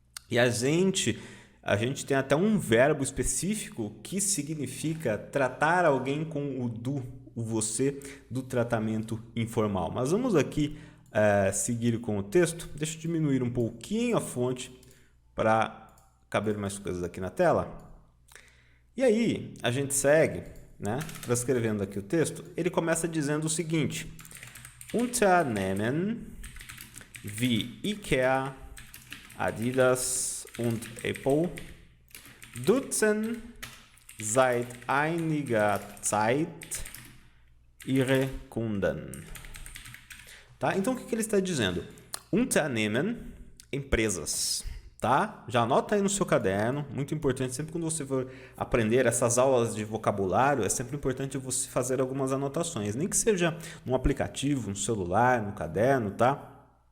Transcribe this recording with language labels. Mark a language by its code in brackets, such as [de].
[pt] E a gente tem até um verbo específico que significa tratar alguém com o du, o você do tratamento informal. Mas vamos aqui seguir com o texto. Deixa eu diminuir um pouquinho a fonte para caber mais coisas aqui na tela. E aí, a gente segue, né? Transcrevendo aqui o texto. Ele começa dizendo o seguinte: [de] Unternehmen wie IKEA, Adidas und Apple nutzen seit einiger Zeit ihre Kunden. [pt] Tá? Então, o que ele está dizendo? Unternehmen, empresas. Tá? Já anota aí no seu caderno, muito importante, sempre quando você for aprender essas aulas de vocabulário, é sempre importante você fazer algumas anotações, nem que seja num aplicativo, no celular, no caderno, tá?